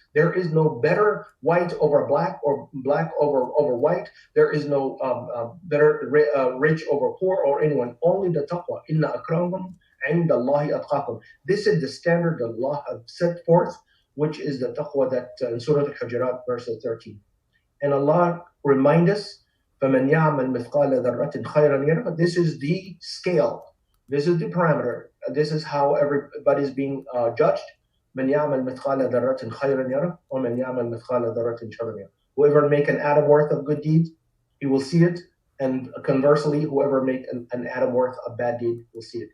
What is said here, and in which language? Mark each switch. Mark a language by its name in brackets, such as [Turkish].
[English] There is no better white over black or black over white. There is no better rich over poor or anyone. Only the taqwa. [Arabic] Inna akramakum indallahi atqakum. [English] This is the standard that Allah has set forth, which is the taqwa that in Surah Al-Hujurat, verse 13. And Allah remind us, [Arabic] فَمَنْ يَعْمَلْ مِثْقَالَ ذَرَّةٍ خَيْرًا يَرَهُ. [English] This is the scale. This is the parameter. This is how everybody's being judged. [Arabic] مَنْ يَعْمَلْ مِثْقَالَ ذَرَّةٍ خَيْرًا يَرَهُ وَمَنْ يَعْمَلْ مِثْقَالَ ذَرَّةٍ شَرًّا يَرَهُ. [English] Whoever make an atom worth of good deeds, he will see it. And conversely, whoever make an atom worth of bad deed will see it.